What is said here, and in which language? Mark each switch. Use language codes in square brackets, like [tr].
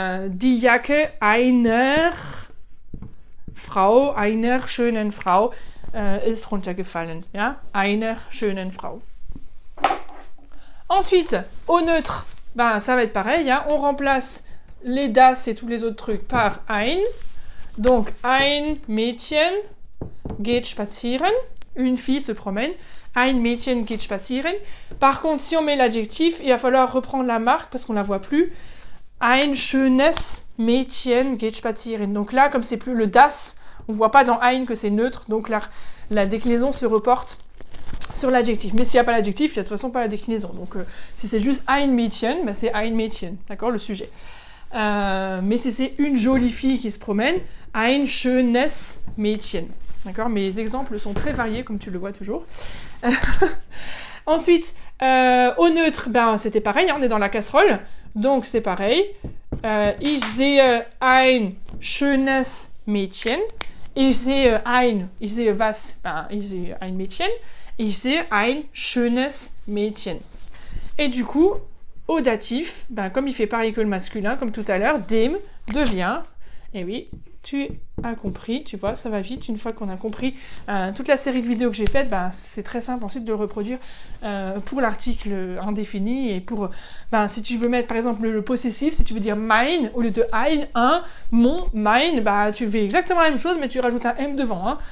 [de] Die Jacke einer Frau, einer schönen Frau ist runtergefallen. Ja? Einer schönen Frau. [fr] Ensuite, au neutre, ben, ça va être pareil. Hein? On remplace les das et tous les autres trucs par ein. Donc, [de] ein Mädchen geht spazieren. [fr] Une fille se promène. [de] Ein Mädchen geht spazieren. [fr] Par contre, si on met l'adjectif, il va falloir reprendre la marque parce qu'on ne la voit plus. [de] Ein schönes Mädchen geht spazieren. [fr] Donc là, comme c'est plus le das, on ne voit pas dans ein que c'est neutre. Donc la déclinaison se reporte sur l'adjectif. Mais s'il n'y a pas l'adjectif, il n'y a de toute façon pas la déclinaison. Donc si c'est juste ein Mädchen, bah, c'est ein Mädchen. D'accord, le sujet. Mais si c'est une jolie fille qui se promène, [de] ein schönes Mädchen. [fr] D'accord, mes exemples sont très variés, comme tu le vois toujours. Ensuite, au neutre, ben, c'était pareil, hein, on est dans la casserole. Donc, c'est pareil. [de] Ich sehe ein schönes Mädchen. Ich sehe was? Ben, ich sehe ein Mädchen. Ich sehe ein schönes Mädchen. [fr] Et du coup, au datif, ben, comme il fait pareil que le masculin, comme tout à l'heure, dem devient, et oui, tu as compris, tu vois, ça va vite. Une fois qu'on a compris toute la série de vidéos que j'ai faites, ben, c'est très simple ensuite de le reproduire pour l'article indéfini et pour, ben, si tu veux mettre par exemple le possessif, si tu veux dire mine, au lieu de ein, un, mon, mine, ben, tu fais exactement la même chose, mais tu rajoutes un M devant. Hein.